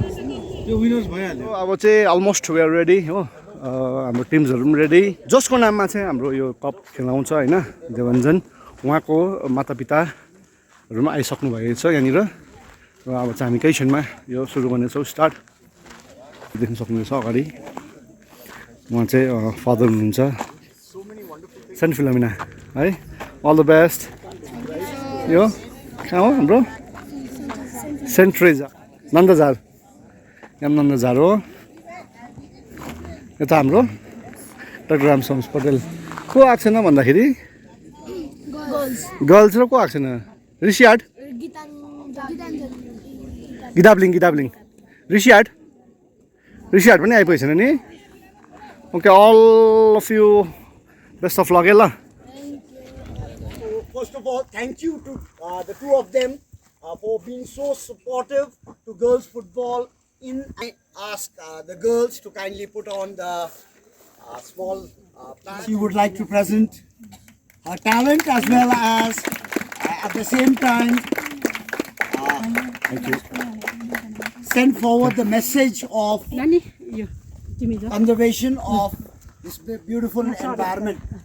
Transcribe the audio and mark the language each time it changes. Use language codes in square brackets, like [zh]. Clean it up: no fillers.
[ne] अब चाहिँ [en] almost we are ready [ne] हो। हाम्रो टिम्सहरू पनि रेडी। जसको नाममा चाहिँ हाम्रो यो कप खेलाउँछ होइन, देवञ्जन, उहाँको मातापिताहरू पनि आइसक्नु भएको छ यहाँनिर। र अब चाहिँ हामी केही क्षणमा यो सुरु गर्नेछौँ। स्टार्ट देख्न सक्नुहुनेछ अगाडि उहाँ चाहिँ फादर हुनुहुन्छ सेन्ट फिलोमिना है। [en] All the best. [ne] यो कहाँ हो हाम्रो? सेन्ट ट्रेजा नन्दझार, यहाँ नन्दझार हो। यता हाम्रो डाक्टर रामसोम पटेल को आएको छैन भन्दाखेरि गर्ल्स र को आएको छैन? ऋषिहाट गिदाब्लिङ ऋषिहाट पनि आइपुगेको छैन नि। [en] Okay all of you best of luck है ल। First of all, thank you to the two of them for being so supportive to girls football. I ask the girls to kindly put on the small plant. She would like to present her talent as well as at the same time send forward the message of conservation of this beautiful environment.